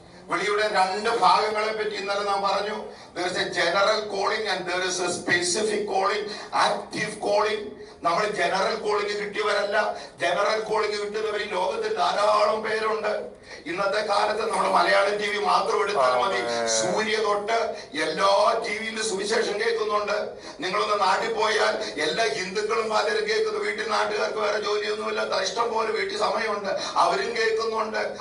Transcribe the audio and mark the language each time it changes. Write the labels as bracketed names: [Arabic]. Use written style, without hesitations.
[Malayalam] വിളിയുടെ 2 ഭാഗങ്ങളെ പറ്റി ഇന്നലെ നാം പറഞ്ഞു. [English] There is a general calling and there is a specific calling, active calling. [Malayalam] നമ്മൾ ജനറൽ കോളിംഗ് കിട്ടിയവരല്ല. ജനറൽ കോളിംഗ് കിട്ടുന്നവർ ഈ ലോകത്തിൽ ധാരാളം പേരുണ്ട്. ഇന്നത്തെ കാലത്ത് നമ്മൾ മലയാളം TV മാത്രം എടുത്താൽ മതി. സൂര്യ തൊട്ട് എല്ലാ ടിവിയിലും സുവിശേഷം കേൾക്കുന്നുണ്ട്. നിങ്ങളൊന്ന് നാട്ടിൽ പോയാൽ എല്ലാ ഹിന്ദുക്കളും പലരും കേൾക്കുന്നു. വീട്ടിൽ നാട്ടുകാർക്ക് വേറെ ജോലിയൊന്നുമില്ല, ഇഷ്ടം പോലെ വീട്ടിൽ സമയമുണ്ട്, അവരും കേൾക്കുന്നുണ്ട്.